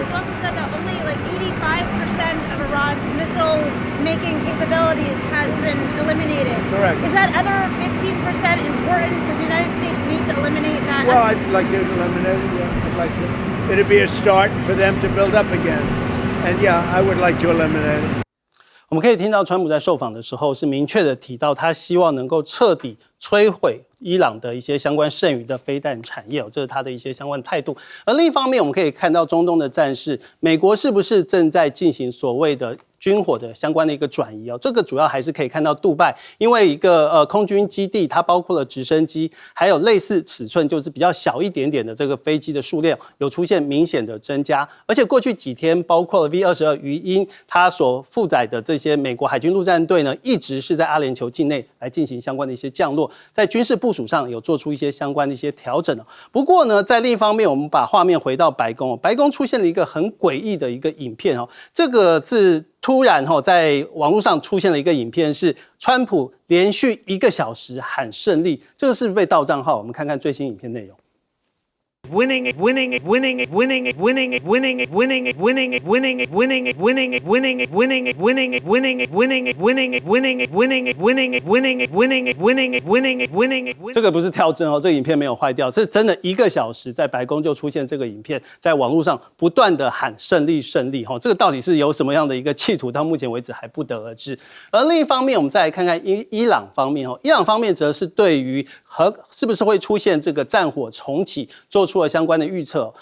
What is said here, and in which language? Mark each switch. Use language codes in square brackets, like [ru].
[en] You also said that only like 85% of Iran's missile-making capabilities has been eliminated. Correct. Is that other 15% important? Does the United States need to eliminate that? Well, I'd like to eliminate it. Yeah, I'd like to. It'd be a start for them to build up again. And yeah, I would like to eliminate it. [zh] 我们可以听到川普在受访的时候是明确的提到，他希望能够彻底摧毁伊朗的一些相关剩余的飞弹产业，这是他的一些相关态度。而另一方面，我们可以看到中东的战事，美国是不是正在进行所谓的军火的相关的一个转移哦，这个主要还是可以看到杜拜，因为一个空军基地，它包括了直升机，还有类似尺寸就是比较小一点点的这个飞机的数量有出现明显的增加，而且过去几天，包括了 V-22鱼鹰，它所负载的这些美国海军陆战队呢，一直是在阿联酋境内来进行相关的一些降落，在军事部署上有做出一些相关的一些调整。不过呢，在另一方面，我们把画面回到白宫，白宫出现了一个很诡异的一个影片哦，这个是突然在网络上出现了一个影片，是川普连续1个小时喊胜利，这个是被盗账号。我们看看最新影片内容。 [en] Winning it, winning it, winning it, winning it, winning it, winning it, winning it, winning it, winning it, winning it, winning it, winning it, winning it, winning it, winning it, winning it, winning it, winning it, winning it, winning it, winning it, winning it, winning it, winning it, winning it。 [zh] 这个不是跳帧哦，这个影片没有坏掉，是真的1个小时在白宫就出现这个影片，在网络上不断的喊胜利胜利哈，这个到底是有什么样的一个企图，到目前为止还不得而知。而另一方面，我们再来看看伊朗方面哦，伊朗方面则是对于是不是会出现这个战火重启做出了相关的预测。